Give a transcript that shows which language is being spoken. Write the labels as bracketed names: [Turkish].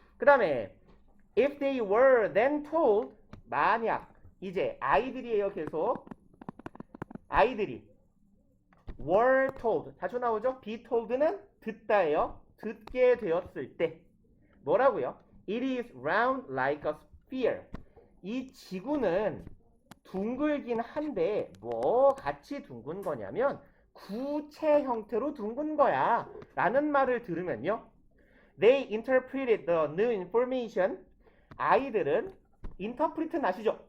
[Korean] 그 다음에 [English] if they were then told, [Korean] 만약 이제 아이들이에요. 계속 아이들이 were told, 자주 나오죠? be told는 듣다예요. 듣게 되었을 때 뭐라고요? [English] It is round like a sphere. [Korean] 이 지구는 둥글긴 한데 뭐 같이 둥근 거냐면 구체 형태로 둥근 거야 라는 말을 들으면요, [English] they interpreted the new information. [Korean] 아이들은 interpret는 아시죠?